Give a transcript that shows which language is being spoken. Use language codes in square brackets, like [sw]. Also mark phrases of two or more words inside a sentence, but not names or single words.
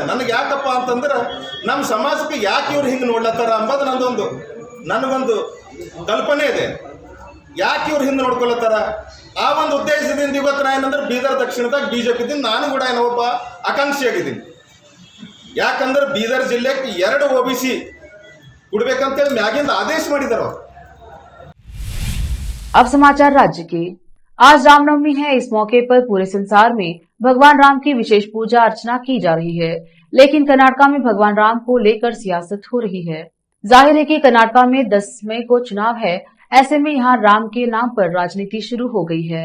[kn] ನನಗೆ ಯಾಕಪ್ಪ ಅಂತಂದ್ರೆ ನಮ್ಮ ಸಮಾಜಕ್ಕೆ ಯಾಕೆ ಇವ್ರು ಹಿಂಗೆ ನೋಡ್ಲತ್ತಾರ ಅಂಬೋದು ನನಗೊಂದು ಕಲ್ಪನೆ ಇದೆ. ಯಾಕೆ ಇವ್ರು ಹಿಂದೆ ನೋಡ್ಕೊಳತ್ತಾರ? ಆ ಒಂದು ಉದ್ದೇಶದಿಂದ ಇವತ್ತು ನಾ ಏನಂದ್ರೆ ಬೀದರ್ ದಕ್ಷಿಣದಾಗ BJP ನಾನು ಕೂಡ ಒಬ್ಬ ಆಕಾಂಕ್ಷಿಯಾಗಿದ್ದೀನಿ. ಯಾಕಂದ್ರೆ ಬೀದರ್ ಜಿಲ್ಲೆಗೆ 2 OBC ಕೊಡ್ಬೇಕಂತೇಳಿ ಮ್ಯಾಗಿಂದ ಆದೇಶ ಮಾಡಿದಾರ. [hi] अब समाचार राज्य के। आज रामनवमी है। इस मौके पर पूरे संसार में भगवान राम की विशेष पूजा अर्चना की जा रही है, लेकिन कर्नाटका में भगवान राम को लेकर सियासत हो रही है। जाहिर है कि कर्नाटका में 10 मई को चुनाव है। ऐसे में यहाँ राम के नाम पर राजनीति शुरू हो गई है।